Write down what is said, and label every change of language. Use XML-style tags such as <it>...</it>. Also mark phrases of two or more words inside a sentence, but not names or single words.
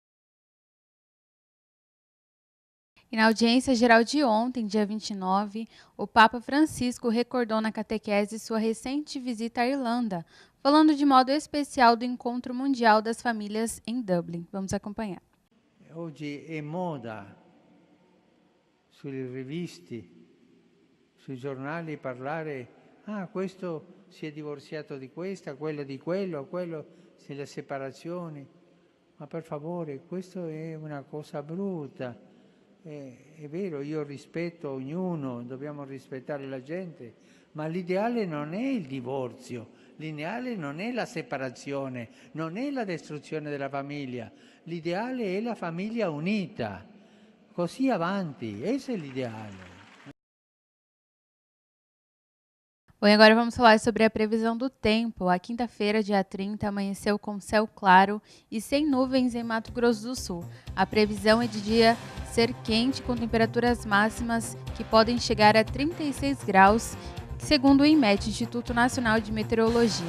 <pt>E na audiência geral de ontem, dia 29, o Papa Francisco recordou na catequese sua recente visita à Irlanda, falando de modo especial do Encontro Mundial das Famílias em Dublin. Vamos acompanhar.</pt> <it>Oggi è moda sulle riviste, sui giornali parlare, questo si è divorziato di questa, quello di quello la separazione. Ma per favore, questo è una cosa brutta. È vero, io rispetto ognuno, dobbiamo rispettare la gente, ma l'ideale non è il divorzio, l'ideale non è la separazione, non è la distruzione della famiglia, l'ideale è la famiglia unita, così avanti, esse è l'ideale.</it> <pt>Bom, e agora vamos falar sobre a previsão do tempo. A quinta-feira, dia 30, amanheceu com céu claro e sem nuvens em Mato Grosso do Sul. A previsão é de dia ser quente, com temperaturas máximas que podem chegar a 36 graus, segundo o INMET, Instituto Nacional de Meteorologia.</pt>